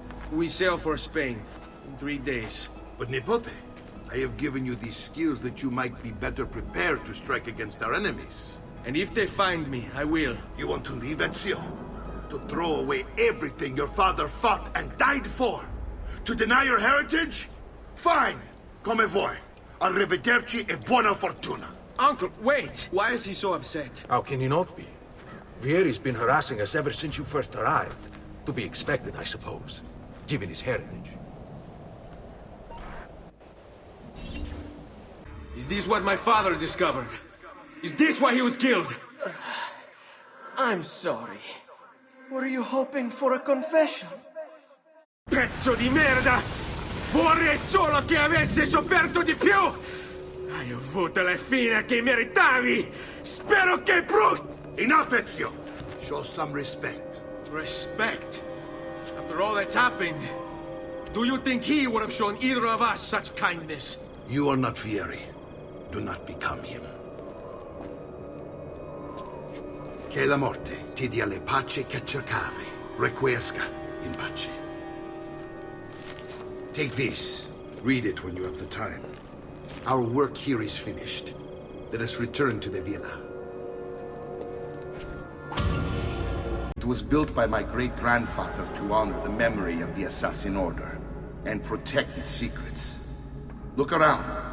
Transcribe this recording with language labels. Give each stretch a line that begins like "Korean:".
English: We sail for Spain in 3 days. But Nipote, I have given you these skills that you might be better prepared to strike against our enemies. And if they find me, I will. You want to leave, Ezio? To throw away everything your father fought and died for? To deny your heritage? Fine.
Italian: Come vuoi. Arrivederci e buona fortuna.
English: Uncle, wait! Why is he so upset? How can he not be? Vieri's been harassing us ever since you first arrived. To be expected, I suppose, given his heritage. Is this what my father discovered? Is this why he was killed? I'm sorry. Were you hoping for a confession?
Italian: Pezzo di merda! Vorrei solo che avessi sofferto di più! Hai avuto la fine che meritavi! Spero che
English: Enough, Ezio! Show some respect. Respect? After all that's happened, do you think he would have shown either of us such kindness? You are not Vieri. Do not become him.
Italian: Che la morte ti dia le pace che cercavi.
Latin: Requiesca in pace.
English: Take this. Read it when you have the time. Our work here is finished. Let us return to the villa. It was built by my great-grandfather to honor the memory of the Assassin Order and protect its secrets. Look around.